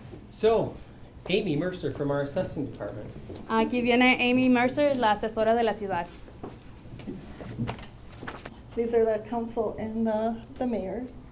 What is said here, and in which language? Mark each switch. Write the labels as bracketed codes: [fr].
[en] So, Amy Mercer from our assessing department. [es] Aquí viene Amy Mercer, la asesora de la ciudad. [en] These are the council and the mayors.